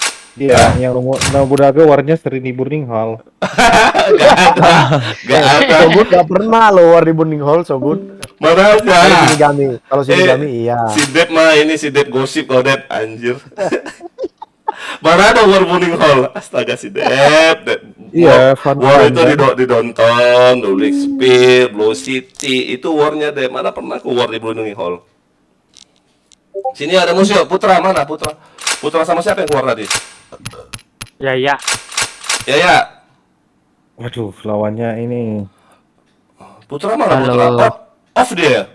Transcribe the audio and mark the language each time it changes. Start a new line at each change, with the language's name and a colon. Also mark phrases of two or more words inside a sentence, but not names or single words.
Indonesian: Iya, yang Nobunaga warnya sering di Burning Hall. Gak ada. Shogun gak pernah loh war di Burning Hall, Shogun. Mana ada? Shinigami. Kalau Shinigami iya. Si Dep mah ini si Dep gosip kok Dep anjir. Mana ada war Burning Hall? Astaga si Dep. Iya, war itu didonton, Dulik Spear, Blue City, itu warnya Dep. Mana pernah aku war di Burning Hall? Sini ada musuh, Putra mana Putra? Putra sama siapa yang keluar tadi? Ya. Waduh, lawannya ini. Putra mana Putra? Off dia.